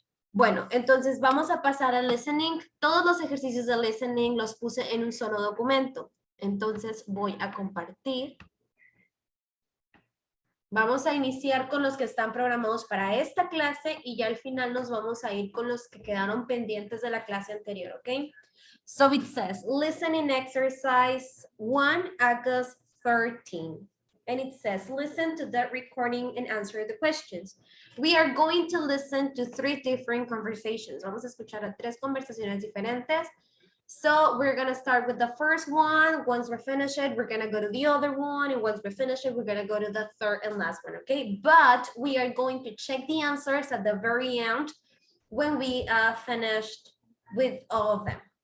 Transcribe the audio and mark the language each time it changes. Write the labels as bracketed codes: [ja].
[es] Bueno, entonces vamos a pasar al listening. Todos los ejercicios de listening los puse en un solo documento. Entonces voy a compartir. Vamos a iniciar con los que están programados para esta clase y ya al final nos vamos a ir con los que quedaron pendientes de la clase anterior, ¿ok? [en] So it says, listening exercise 1, August 13. And it says, listen to that recording and answer the questions. We are going to listen to 3 different conversations. [es] Vamos a escuchar a 3 conversaciones diferentes. [en] So we're going to start with the first one. Once we finish it, we're going to go to the other one. And once we finish it, we're going to go to the third and last one, okay? But we are going to check the answers at the very end when we finished with all of them.